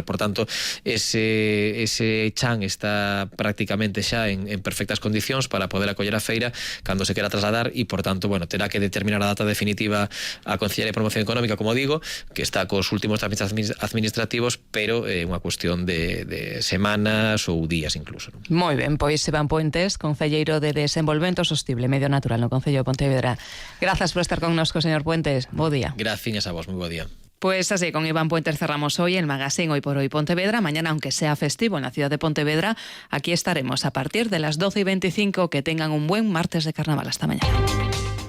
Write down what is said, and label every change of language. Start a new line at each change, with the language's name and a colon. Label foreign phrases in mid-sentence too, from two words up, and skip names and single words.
Galician: Por tanto, ese chan está prácticamente xa en perfectas condicións para poder acoller a feira cando se quera trasladar, e por tanto, bueno, terá que determinar a data definitiva a Concellería de Promoción Económica, como digo, que está cos últimos trámites administrativos, pero é unha cuestión de semanas ou días incluso, non? Moi ben, pois Iván Puentes, concelleiro de Desenvolvemento Sostible Medio Natural no Concello de Pontevedra. Grazas por estar connosco, señor Puentes. Bo día. Gracias a vos, moi bo día.
Spanish: Pues así, con Iván Puentes cerramos hoy el magazine Hoy por Hoy Pontevedra. Mañana, aunque sea festivo en la ciudad de Pontevedra, aquí estaremos a partir de las 12:25. Que tengan un buen martes de carnaval. Hasta mañana.